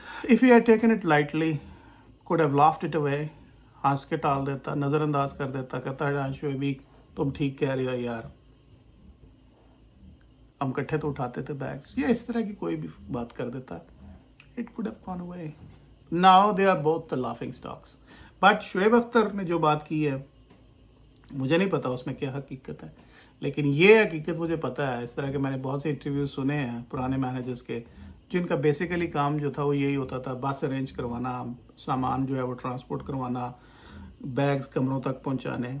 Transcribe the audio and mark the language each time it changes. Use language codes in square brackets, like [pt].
[en] if you had taken it lightly, could have laughed it away, [hi] हंस के टाल देता, नज़रअंदाज कर देता, कहता है शोएबी तुम ठीक कह रहे हो यार, हम इकट्ठे तो उठाते थे बैग्स, या इस तरह की कोई भी बात कर देता, [en] it could have gone away. Now they are both the laughing stocks. [hi] But Shoaib Akhtar ने जो बात की है मुझे नहीं पता उसमें क्या हकीकत है, लेकिन ये हकीकत मुझे पता है। इस तरह के मैंने बहुत से इंटरव्यूज सुने हैं पुराने मैनेजर्स के, जिनका बेसिकली काम जो था वो यही होता था, बस अरेंज करवाना, सामान जो है वो ट्रांसपोर्ट करवाना, बैग्स कमरों तक पहुंचाने।